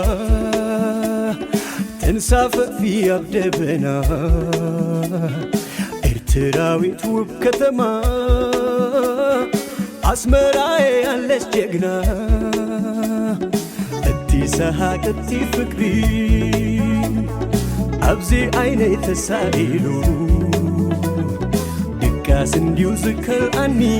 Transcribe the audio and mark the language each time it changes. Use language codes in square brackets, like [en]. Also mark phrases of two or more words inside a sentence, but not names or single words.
[am] ተንሳፈፊ አብደበና ኤርትራዊት ውብ ከተማ አስመራዬ ያለች ጀግና [ti] እቲ ሰሃቅ እቲ ፍቅሪ አብዚ አይኔ ተሳኢሉ ድቃስ እንዲው ዝከርአኒ